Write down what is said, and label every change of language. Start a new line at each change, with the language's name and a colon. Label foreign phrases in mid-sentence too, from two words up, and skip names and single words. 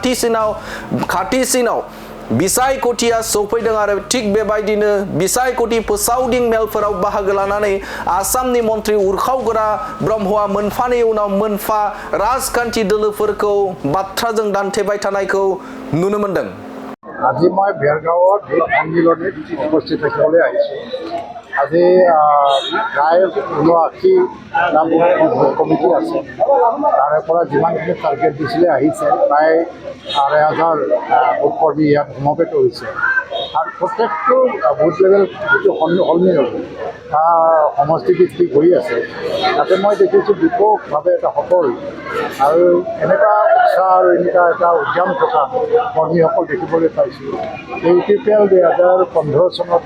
Bodo: खाथिसिनाव बिसायख'थिया सौफैदों आरो थिग बेबायदिनो बिसायख'थि फोसावदिं मेलफोराव बाहागो लानानै आसामनि मन्त्रि उरखावगोरा ब्रह्मआ मोनफानि उनाव मोनफा राजखान्थि दोलोफोरखौ बाथ्राजों दान्थेबाय थानायखौ नुनो मोनदों
Assamese: আজি মই ভেৰগাঁৱত ভোট সন্মিলনীত উপস্থিত থাকিবলৈ আহিছোঁ আজি প্ৰায় 79টা ভোট কমিটি আছে তাৰে পৰা যিমানখিনি টাৰ্গেট দিছিলে আহিছে প্ৰায় 8,000 ভোট কৰ্মী ইয়াত সমবেত হৈছে আৰু প্ৰত্যেকটো ভোট লেভেল যিটো সন্মিলন সমষ্টি ভিত্তিক হৈ আছে তাতে মই দেখিছোঁ ব্যাপকভাৱে এটা সফল আৰু এনেকুৱা উৎসাহ আৰু এনেকুৱা এটা উদ্যম থকা কৰ্মীসকল দেখিবলৈ পাইছোঁ ইউপিপিএল 2015 চনত